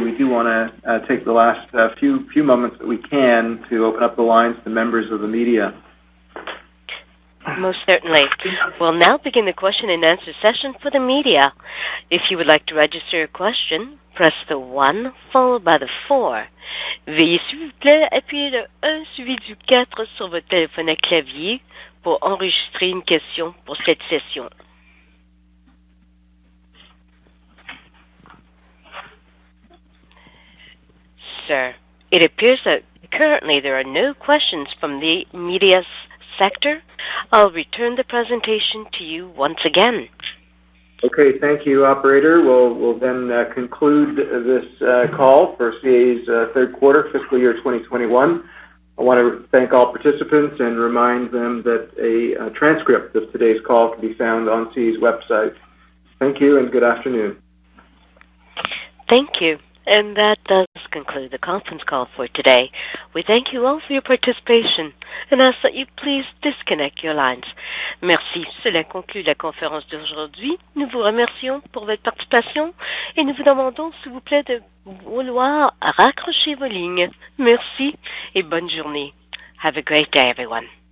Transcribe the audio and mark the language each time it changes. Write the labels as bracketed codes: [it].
[en] We do want to take the last few moments that we can to open up the lines to members of the media. Most certainly. We'll now begin the question and answer session for the media. If you would like to register a question, press the 1 followed by the 4. [fr] Veuillez s'il vous plaît appuyer le 1 suivi du 4 sur votre téléphone à clavier pour enregistrer une question pour cette session. [en] Sir, it appears that currently there are no questions from the media sector. I'll return the presentation to you once again. Okay, thank you, operator. We'll then conclude this call for CAE's third quarter fiscal year 2021. I want to thank all participants and remind them that a transcript of today's call can be found on CAE's website. Thank you and good afternoon. Thank you. And that does conclude the conference call for today. We thank you all for your participation and ask that you please disconnect your lines. [fr] Merci. Cela conclut la conférence d'aujourd'hui. Nous vous remercions pour votre participation et nous vous demandons, s'il vous plaît, de vouloir raccrocher vos lignes. Merci et bonne journée. [en] Have a great day, everyone.